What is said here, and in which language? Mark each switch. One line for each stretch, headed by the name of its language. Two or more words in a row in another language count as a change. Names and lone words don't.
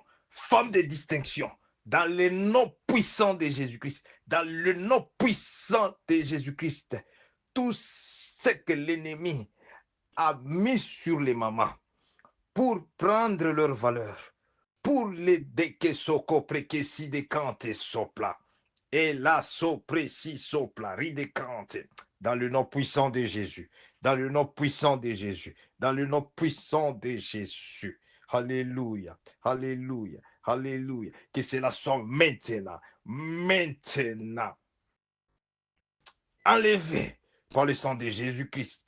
French: Femmes de distinction. Dans le nom puissant de Jésus-Christ. Dans le nom puissant de Jésus-Christ. Tout ce que l'ennemi a mis sur les mamans pour prendre leur valeur, pour les dekesoko prekesi dekante sopla, et la sopresi sopla, ridekante, dans le nom puissant de Jésus, dans le nom puissant de Jésus, dans le nom puissant de Jésus. Alléluia, alléluia, alléluia. Que cela soit maintenant, maintenant, enlevé par le sang de Jésus-Christ.